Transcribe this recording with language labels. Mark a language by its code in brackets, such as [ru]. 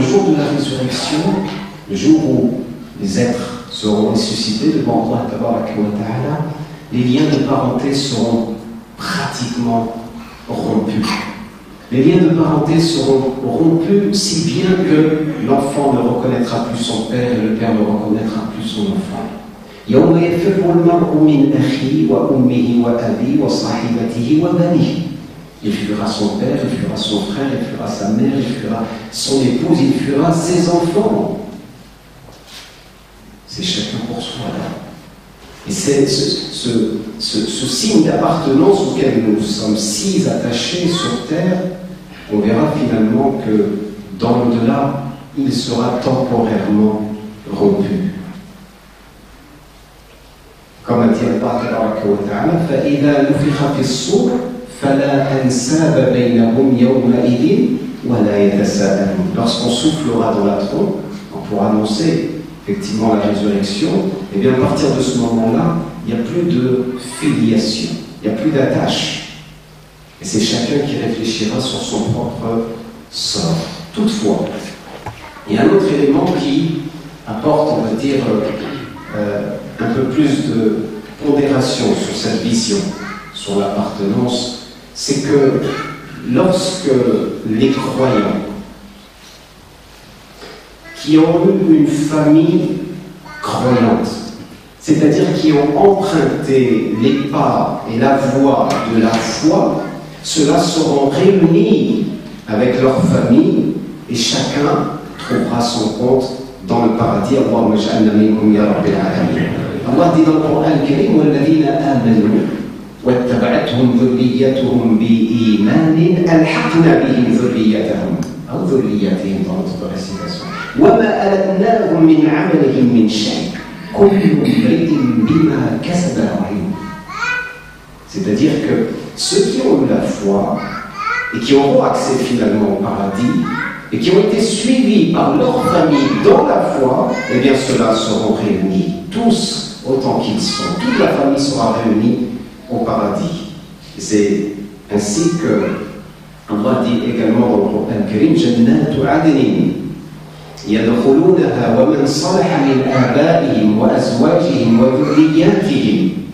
[fr] Le jour de la résurrection, le jour où les êtres seront ressuscités devant Allah Tabaraka wa Ta'ala, les liens de parenté seront pratiquement rompus. Les liens de parenté seront rompus si bien que l'enfant ne reconnaîtra plus son père et le père ne reconnaîtra plus son enfant. [ar] يوم يفر المرء من أخيه وأمه وأبيه وصاحبته وبنيه. [fr] Il fuira son père, il fuira son frère, il fuira sa mère, il fuira son épouse, il fuira ses enfants. C'est chacun pour soi là. Et c'est ce signe d'appartenance auquel nous sommes si attachés sur terre, on verra finalement que dans l'au-delà, il sera temporairement rompu. Comme a dit Allah Tabaraka wa Ta'ala, [ar] فَإِذَا نُفِخَ فِي الصُّورِ فَلَا أَنْسَابَ بَيْنَهُمْ يَوْمَئِذٍ وَلَا يَتَسَاءَلُونَ. [fr] Lorsqu'on soufflera dans la trompe, pour annoncer effectivement la résurrection, et bien à partir de ce moment-là, il n'y a plus de filiation, il n'y a plus d'attache. Et c'est chacun qui réfléchira sur son propre sort. Toutefois, il y a un autre élément qui apporte, on va dire, un peu plus de pondération sur cette vision, sur l'appartenance, c'est que lorsque les croyants qui ont eu une famille croyante, c'est-à-dire qui ont emprunté les pas et la voie de la foi, ceux-là seront réunis avec leur famille et chacun trouvera son compte dans le paradis. [ar] Allahumma ja'alna minhum ya rabbil alamin. [fr] Allah dit dans le Coran al-Karim, [ar] وَالَّذِينَ آمَنُوا واتبعتهم ذريتهم بإيمان ألحقنا بهم ذريتهم أو ذريتهم [fr] dans notre récitation [ar] وما ألتناهم من عملهم من شيء كل امرئ بما كسب رهين. [fr] C'est-à-dire que ceux qui ont eu la foi et qui auront accès finalement au paradis et qui ont été suivis par leur famille dans la foi, eh bien ceux-là seront réunis, tous autant qu'ils sont. Toute la famille sera réunie au paradis. C'est ainsi que Allah dit également dans le Coran Karim [ar] Jannatu Adnin يدخلونها ومن صلح من آبائهم وأزواجهم وذرياتهم.